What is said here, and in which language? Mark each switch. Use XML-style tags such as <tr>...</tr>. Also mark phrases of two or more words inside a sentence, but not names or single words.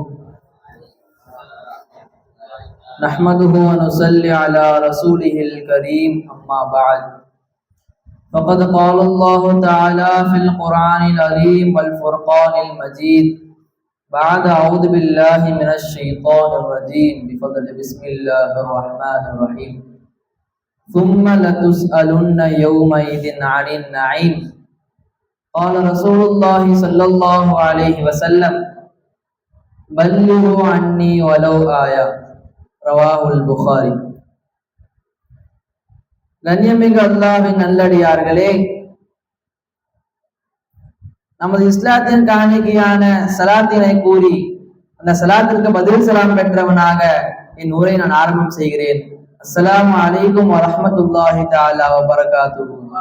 <ar>نحمده ونصلي على رسوله الكريم، أما بعد، فقد قال الله تعالى في القرآن العظيم والفرقان المجيد بعد أعوذ بالله من الشيطان الرجيم بفضل بسم الله الرحمن الرحيم ثم لتسألن يومئذ عن النعيم. قال رسول الله صلى الله عليه وسلم بلغوا عني ولو آية. رواه البخاري.</ar> <ta>கண்ணியமிகு அல்லாஹ்வின் நல்லடியார்களே, நமது இஸ்லாத்தின் காணிக்கையான சலாத்தினை கூறி அந்த சலாத்திற்கு பதில் சலாம் பெற்றவனாக என் உரை நான் ஆரம்பம் செய்கிறேன்.</ta> <ar>السلام عليكم ورحمة الله تعالى وبركاته.</ar>